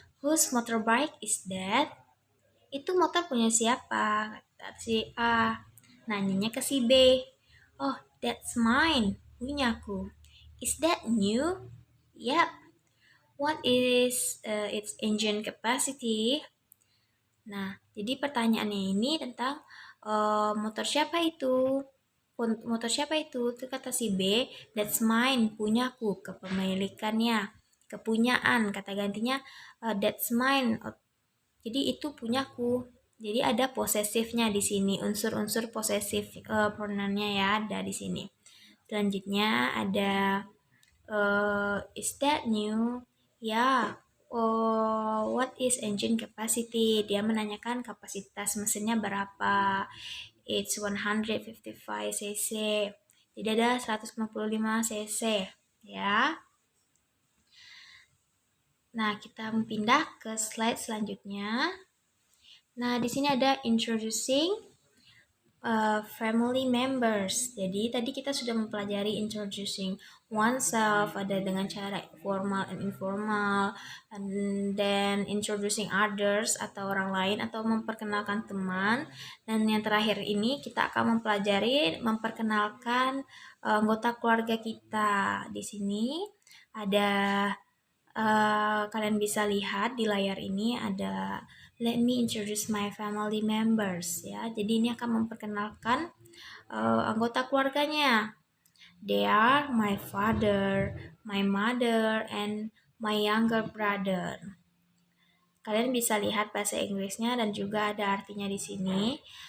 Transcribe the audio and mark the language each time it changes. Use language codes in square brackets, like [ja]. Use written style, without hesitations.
[en] Whose motorbike is that? [id] Itu motor punya siapa? Kata si A. Nanyanya ke si B. [en] Oh, that's mine. [id] Punyaku. [en] Is that new? Yep. What is its engine capacity? [id] Nah, jadi pertanyaannya ini tentang motor siapa itu? Motor siapa itu? Itu kata si B, [en] that's mine, [id] punyaku, kepemilikannya. Kepunyaan, kata gantinya [en] that's mine. [id] Jadi itu punyaku. Jadi ada posesifnya di sini, unsur-unsur posesif pronounnya ya ada di sini. Selanjutnya ada [en] is that new? [id] Ya. [en] What is engine capacity? [id] Dia menanyakan kapasitas mesinnya berapa. [en] It's 155 cc. [id] Jadi ada 155 cc ya. Nah, kita pindah ke slide selanjutnya. Nah, di sini ada introducing [en] family members. [id] Jadi tadi kita sudah mempelajari [en] introducing oneself, [id] ada dengan cara [en] formal and informal, and then introducing others [id] atau orang lain atau memperkenalkan teman. Dan yang terakhir ini kita akan mempelajari memperkenalkan anggota keluarga kita. Di sini ada kalian bisa lihat di layar ini ada [en] let me introduce my family members [id] ya. Jadi ini akan memperkenalkan anggota keluarganya. [en] They are my father, my mother, and my younger brother. [id] Kalian bisa lihat bahasa Inggrisnya dan juga ada artinya di sini.